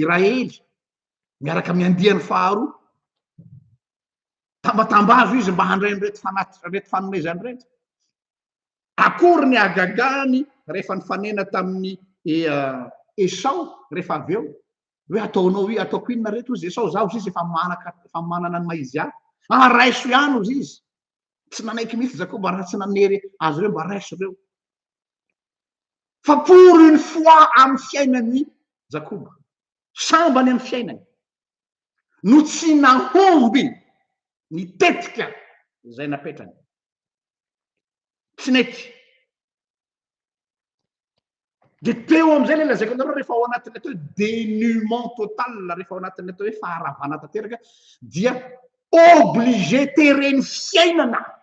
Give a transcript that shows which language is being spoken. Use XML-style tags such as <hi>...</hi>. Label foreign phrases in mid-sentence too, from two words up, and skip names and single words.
<mg>Raely miaraka amin'ny andiany faharoa tambatambazo izy mba handray reto fanomezany reto akory ny agagany rehefa nifanena tamin'ny Esau rehefa avy eo hoe ataonao i ataoko inona reto izy Esau zaho izy efa manana ny maizy ahy raiso ihany izy izy tsy nanaiky mihitsy Jakoba raha tsy nanery azy ireo mba raiso ireo fa</mg> <fr>pour une fois</fr> <mg>amin'ny fiainany Jakoba sambany amin'ny fiainany no tsy nahomby nitetika izay napetrany tsy nety dia teo am'izay le lazaiko anareo rehefa ao anatin'ilay atao hoe</mg> <fr>dénuement total</fr> <mg>rehefa ao anatin'ilay atao hoe faharavana tanteraka dia obligé tereny fiainana</mg>